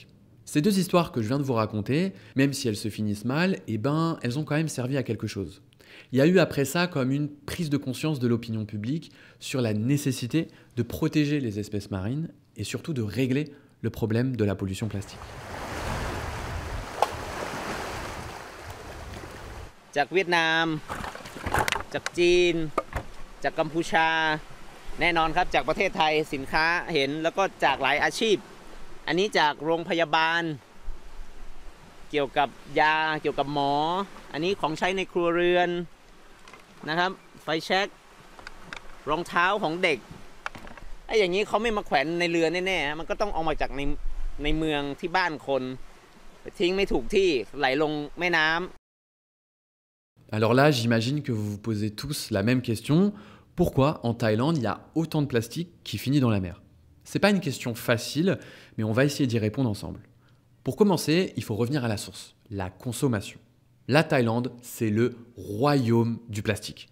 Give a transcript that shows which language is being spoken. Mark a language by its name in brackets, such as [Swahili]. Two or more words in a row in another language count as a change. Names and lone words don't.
[French] Ces deux histoires que je viens de vous raconter, même si elles se finissent mal, elles ont quand même servi à quelque chose. Il y a eu après ça comme une prise de conscience de l'opinion publique sur la nécessité de protéger les espèces marines et surtout de régler le problème de la pollution plastique. [Thai] จากเวียดนามจากจีนจากกัมพูชาแน่นอนครับจากประเทศไทยสินค้าเห็นแล้วก็ จากหลายอาชีพอันนี้จากโรงพยาบาลเกี่ยวกับยาเกี่ยวกับหมออันนี้ของใช้ในครัวเรือนนะครับไฟแช็กรองเท้าของเด็กไอ้อย่างนี้เขาไม่มาแขวนในเรือแน่ๆมันก็ต้องออกมาจากในเมืองที่บ้านคนทิ้งไม่ถูกที่ไหลลงแม่น้ำ [French] Alors là, j'imagine que vous vous posez tous la même question. Pourquoi en Thaïlande, il y a autant de plastique qui finit dans la mer? C'est pas une question facile, mais on va essayer d'y répondre ensemble. Pour commencer, il faut revenir à la source, la consommation. La Thaïlande, c'est le royaume du plastique.